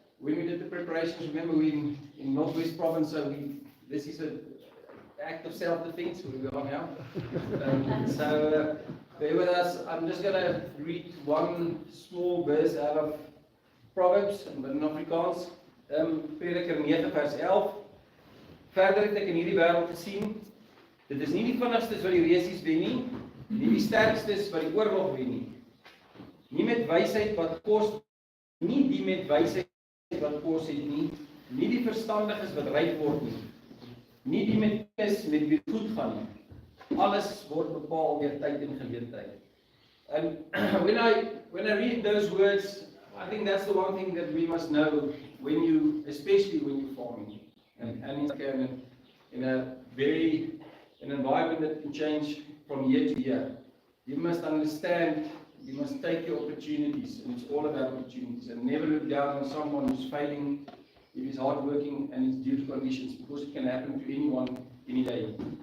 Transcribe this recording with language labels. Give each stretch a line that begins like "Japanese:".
English: When we did the preparations, remember we in Northwest Province, so this is an act of self-defense where we are now. So bear with us. I'm just going to read one small verse out of Proverbs, but in Afrikaans.
Afrikaans: Prediker 9 vers 11. Verder het ek in hierdie wêreld gesien, dit is nie die vinnigstes wat die resies wen nie, nie die sterkstes wat die oorlog wen nie. Nie met wysheid wat kos, nie die met wysheid wat kos het nie, nie die verstandiges wat ryk word nie, nie die met kennis met wie goed gaan nie. Alles word bepaal deur tyd en geleentheid.
English: And when I read those words, I think that's the one thing that we must know especially when you're farming. And in an environment that can change from year to year. You must understand, you must take your opportunities, and it's all about opportunities, and never look down on someone who's failing, if he's hardworking and it's due to conditions, because it can happen to anyone, any day.